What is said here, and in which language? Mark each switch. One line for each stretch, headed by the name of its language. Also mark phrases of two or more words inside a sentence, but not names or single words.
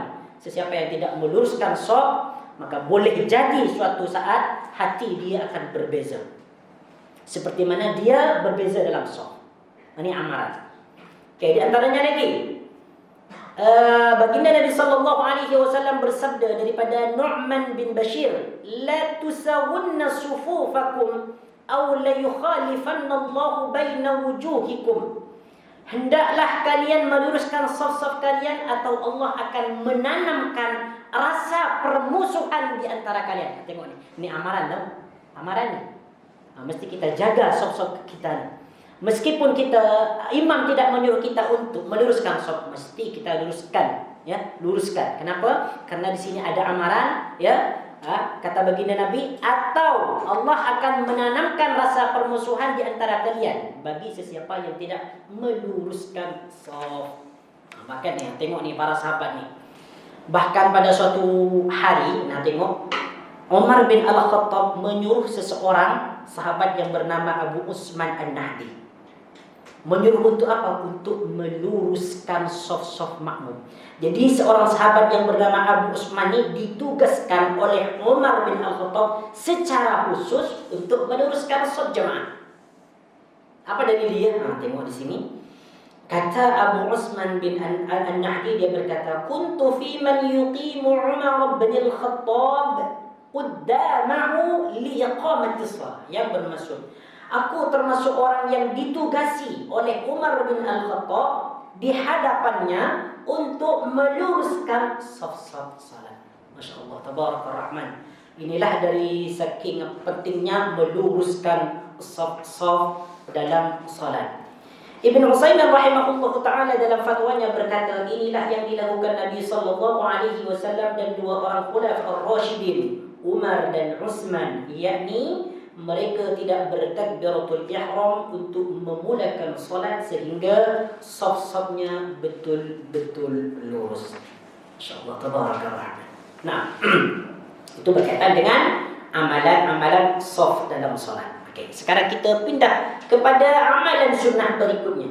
Malay: Sesiapa yang tidak meluruskan saf, maka boleh jadi suatu saat hati dia akan berbeza, seperti mana dia berbeza dalam saf. Ini amaran. Di antaranya lagi, baginda Nabi
Arabic: صلى الله عليه وسلم
Malay: bersabda daripada Nu'man bin Bashir,
Arabic: لتسون صفوفكم أو ليخالفن الله بين وجوهكم.
Malay: Hendaklah kalian meluruskan saf-saf kalian atau Allah akan menanamkan rasa permusuhan di antara kalian. Tengok ni, ini amaran tau. Amaran ni. Mesti kita jaga sop-sop kita ni. Meskipun imam tidak menyuruh kita untuk meluruskan sop, mesti kita luruskan, ya, luruskan. Kenapa? Karena di sini ada amaran, ya. Kata baginda Nabi, atau Allah akan menanamkan rasa permusuhan di antara kalian bagi sesiapa yang tidak meluruskan sop. Makanya tengok ni para sahabat ni. Bahkan pada suatu hari, tengok Umar bin Al-Khattab menyuruh seseorang sahabat yang bernama Abu Usman An-Nahdi. Menyuruh untuk apa? Untuk meluruskan saf-saf makmum. Jadi seorang sahabat yang bernama Abu Usman ini ditugaskan oleh Umar bin Al-Khattab secara khusus untuk meluruskan saf jemaah. Apa dalil dia? Tengok di sini. Kata Abu Usman bin An-Nahdi, dia berkata,
Arabic: "كنت في من يقيم عمر بن الخطاب قدامه لإقامة الصلاة."
Malay: Yang bermaksud, aku termasuk orang yang ditugasi oleh Umar bin Al-Khattab di hadapannya untuk meluruskan saf-saf salat.
Arabic: ما شاء الله، تبارك الرحمن.
Malay: Inilah dari saking pentingnya meluruskan saf-saf dalam salat. Ibn Utsaimin
Arabic: رحمه الله تعالى
Malay: dalam fatwanya berkata, inilah yang dilakukan Nabi SAW dan dua orang
Arabic: الخلفاء الراشدين,
Malay: Umar dan Utsman, yakni mereka tidak bertakbiratul ihram untuk memulakan solat sehingga saf-safnya betul-betul lurus.
Arabic: ما شاء الله، تبارك الله.
Malay: Nah, itu berkaitan dengan amalan-amalan saf dalam solat. Okey, sekarang kita pindah kepada amalan sunnah berikutnya.